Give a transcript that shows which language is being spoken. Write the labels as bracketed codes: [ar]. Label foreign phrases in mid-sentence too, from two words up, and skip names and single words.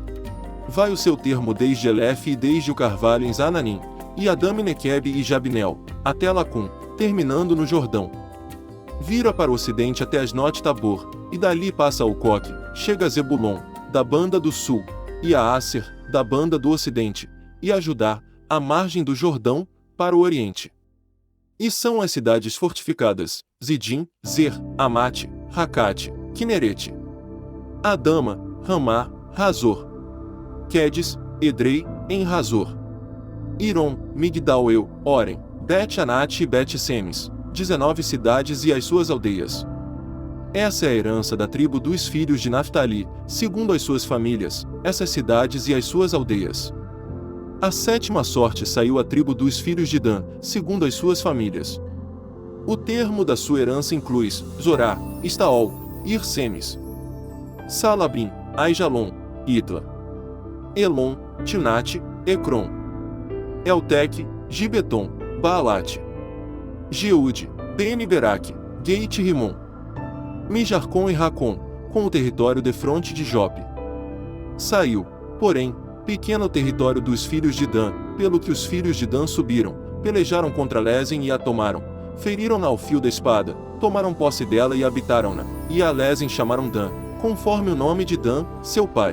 [pt] Vai o seu termo desde Elef e desde o carvalho em Zananim, e Adami-Nequebe e Jabnel, até Lacum, terminando no Jordão. Vira para o ocidente até Asnote-Tabor, e dali passa ao Coque, chega a Zebulon, da banda do sul, e a Asser, da banda do ocidente, e a Judá, à margem do Jordão, para o oriente. E são as cidades fortificadas, Zidim, Zer, Amate, Racate, Quinerete, Adama, Ramá, Razor, Quedes, Edrei, em Razor, Irom, Migdal-eu, Orem, Bet-Anate e Bet-Semes, 19 cidades e as suas aldeias. Essa é a herança da tribo dos filhos de Naftali, segundo as suas famílias, essas cidades e as suas aldeias. A sétima sorte saiu à tribo dos filhos de Dan, segundo as suas famílias. O termo da sua herança inclui Zorá, Estaol, Irsemes, Salabim, Aijalon, Itla, Elon, Tinate, Ecrom, Elteque, Gibeton, Baalate, Jeude, Ben-Beraque, Geit-Rimon, Mijarcom e Racom, com o território defronte de Jope. Saiu, porém, pequeno território dos filhos de Dan, pelo que os filhos de Dan subiram, pelejaram contra Lesen e a tomaram, feriram-na ao fio da espada, tomaram posse dela e habitaram-na, e a Lesen chamaram Dan, conforme o nome de Dan, seu pai.